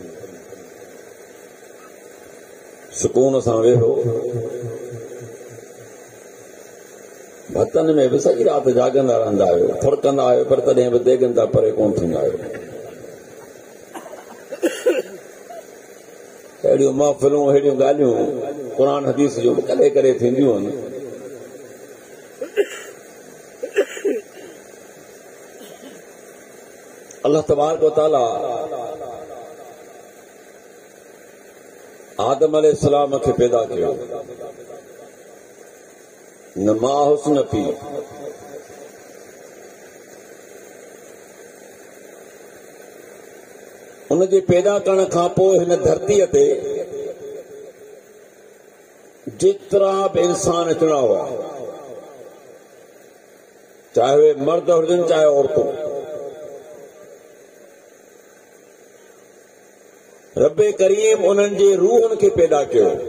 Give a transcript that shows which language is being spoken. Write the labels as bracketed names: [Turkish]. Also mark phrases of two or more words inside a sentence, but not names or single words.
[Sindhi] सुकून सां वेहो, भतन में बि सॼी राति जागंदा रहंदा आहियो, थड़कंदा आहियो, पर तॾहिं बि देगनि तां परे कोन थींदा आहियो। अहिड़ियूं महफ़िलूं, अहिड़ियूं ॻाल्हियूं क़ुर हदीस जूं कॾहिं कॾहिं थींदियूं आहिनि। अल्लाह तबारक व तआला आदम अलैहिस्सलाम खे पैदा कयो, न मां हुस न पी। उनजे पैदा करण खां पोइ हिन धरतीअ ते जेतिरा बि इंसान अचणा हुआ, चाहे उहे मर्द हुजनि चाहे औरतूं, रब्बे करीम उन्हनि जे रूहनि खे पैदा कयो।